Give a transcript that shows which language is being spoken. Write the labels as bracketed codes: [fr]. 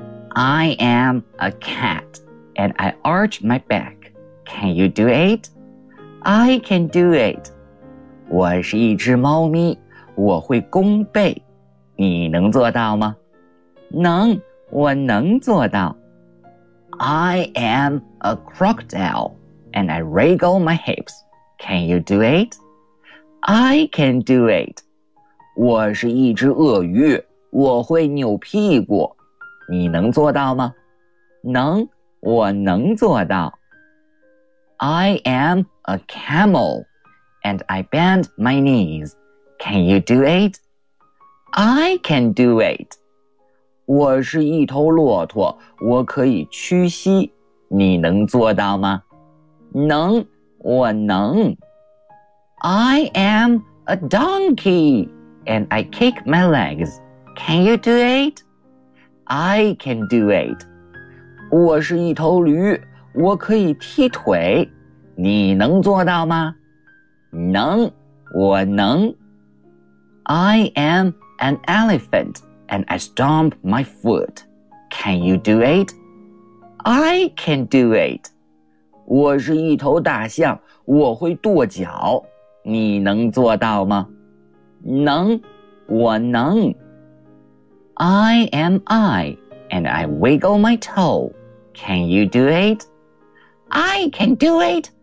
[en] I am a cat, and I arch my back. Can you do it? I can do it. [zh] 我是一只猫咪，我会弓背。你能做到吗？能，我能做到。 [en] I am a crocodile, and I wriggle my hips. Can you do it? I can do it. [zh] 我是一只鳄鱼，我会扭屁股。你能做到吗？能，我能做到。 [en] I am a camel, and I bend my knees. Can you do it? I can do it. [zh] 我是一头骆驼，我可以屈膝。你能做到吗？能，我能。 [en] I am a donkey, and I kick my legs. Can you do it? I can do it. [zh] 我是一头驴，我可以踢腿。你能做到吗？能，我能。 [en] I am an elephant, and I stomp my foot. Can you do it? I can do it. [zh] 我是一头大象，我会跺脚。你能做到吗？能，我能。 [en] I am I, and I wiggle my toe. Can you do it? I can do it.